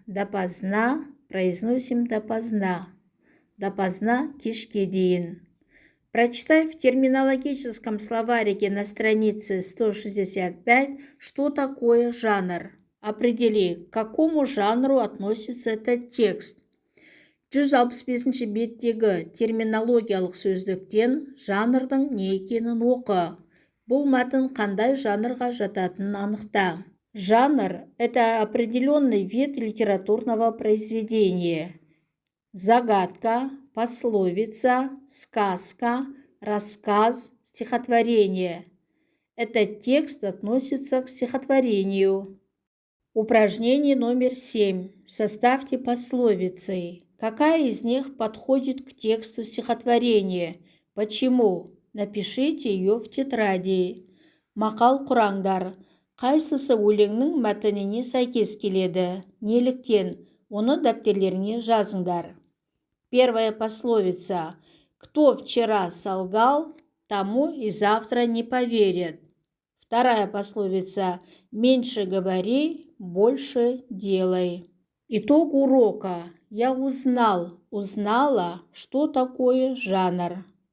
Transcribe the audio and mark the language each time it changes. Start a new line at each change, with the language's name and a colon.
Russian: Допоздна. Произносим допоздна. Допоздна
Kazakh: кешке дейін.
Russian: Прочитай в терминологическом словарике на странице 165, что такое жанр. Определи, к какому жанру относится этот текст.
Kazakh: 165-ші беттегі терминологиялық сөздіктен жанрдың не екенін оқы. Бұл мәтін қандай жанрға жататынын анықта.
Russian: Жанр – это определенный вид литературного произведения. Загадка, пословица, сказка, рассказ, стихотворение. Этот текст относится к стихотворению. Упражнение номер 7. Составьте пословицы. Какая из них подходит к тексту стихотворения? Почему? Напишите ее в тетради.
Kazakh: Мақал құраңдар. Қайсысы өлеңнің мәтініне сәйкес келеді? Неліктен? Оны дәптерлеріңе жазыңдар.
Russian: Первая пословица. Кто вчера солгал, тому и завтра не поверят. Вторая пословица. Меньше говори, больше делай. Итог урока. Я узнала, что такое жанр.